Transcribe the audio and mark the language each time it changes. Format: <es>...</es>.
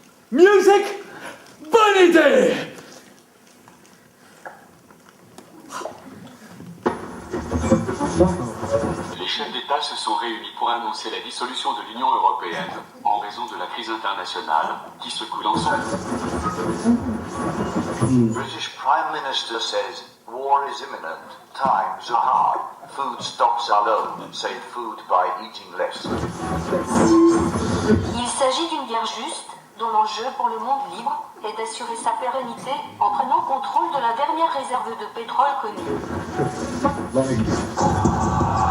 <en>Music,</en> <fr>bonne idée. Les chefs d'État se sont réunis pour annoncer la dissolution de l'Union européenne en raison de la crise internationale qui secoue l'ensemble.</fr> <en>British Prime Minister says war is imminent, times are hard, food stocks are low, save food by eating less.</en> <fr>Il s'agit d'une guerre juste, dont l'enjeu pour le monde libre est d'assurer sa pérennité en prenant contrôle de la dernière réserve de pétrole connue.</fr>